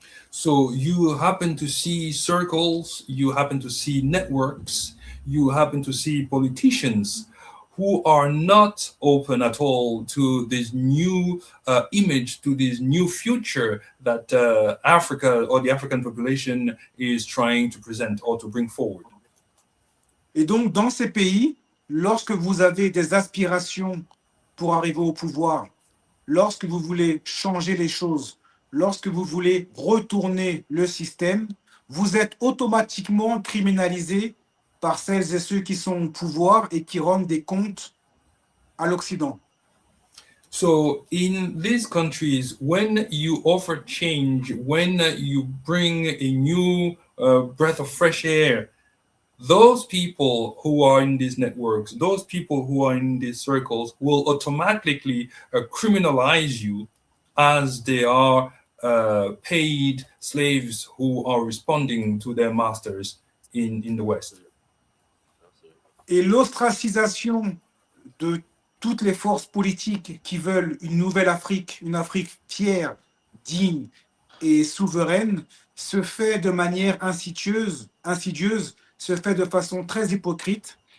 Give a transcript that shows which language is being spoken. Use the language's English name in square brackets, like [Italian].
[English] So you happen to see circles, you happen to see networks, you happen to see politicians who are not open at all to this new image, to this new future that Africa or the African population is trying to present or to bring forward. [French] Et donc, dans ces pays, lorsque vous avez des aspirations pour arriver au pouvoir, lorsque vous voulez changer les choses, lorsque vous voulez retourner le système, vous êtes automatiquement criminalisé par celles et ceux qui sont au pouvoir et qui rendent des comptes à l'Occident. [English] So in these countries, when you offer change, when you bring a new breath of fresh air, those people who are in these networks, those people who are in these circles will automatically criminalize you as they are paid slaves who are responding to their masters in the West. [French] Et l'ostracisation de toutes les forces politiques qui veulent une nouvelle Afrique, une Afrique fière, digne et souveraine, se fait de manière insidieuse, se fait de façon très hypocrite.